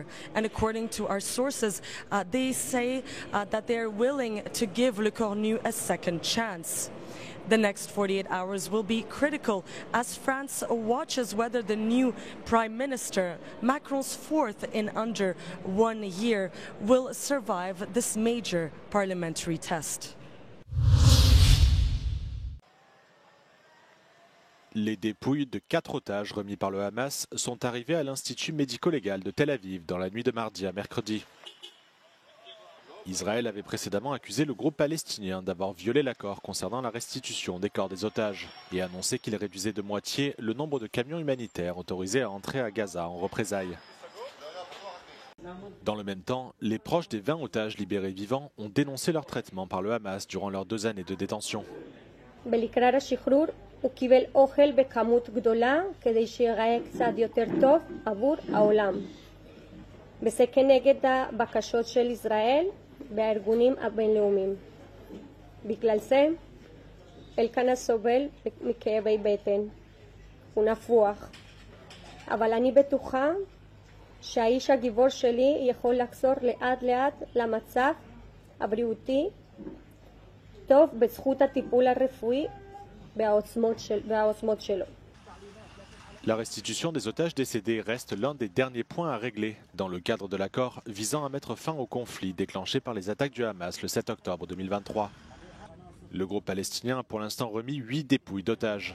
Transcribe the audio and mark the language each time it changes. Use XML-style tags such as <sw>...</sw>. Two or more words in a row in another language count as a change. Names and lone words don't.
<en>And according to our sources, they say that they're willing to give Lecornu a second chance. The next 48 hours will be critical as France watches whether the new Prime Minister, Macron's fourth in under 1 year, will survive this major parliamentary test.</en> <fr>Les dépouilles de 4 otages remis par le Hamas sont arrivées à l'Institut médico-légal de Tel Aviv dans la nuit de mardi à mercredi. Israël avait précédemment accusé le groupe palestinien d'avoir violé l'accord concernant la restitution des corps des otages et annoncé qu'il réduisait de moitié le nombre de camions humanitaires autorisés à entrer à Gaza en représailles. Dans le même temps, les proches des 20 otages libérés vivants ont dénoncé leur traitement par le Hamas durant leurs 2 années de détention.</fr> <he>הוא קיבל אוכל בכמות גדולה כדי שיראה קצת יותר טוב עבור העולם. וזה כנגד הבקשות של ישראל והארגונים הבינלאומיים. בגלל זה אלקנה סובל מכאבי בטן. הוא נפוח. אבל אני בטוחה שהאיש הגיבור שלי יכול לחזור לאט לאט למצב הבריאותי טוב בזכות הטיפול הרפואי.</he> <fr>La restitution des otages décédés reste l'un des derniers points à régler dans le cadre de l'accord visant à mettre fin au conflit déclenché par les attaques du Hamas le 7 octobre 2023. Le groupe palestinien a pour l'instant remis 8 dépouilles d'otages.</fr>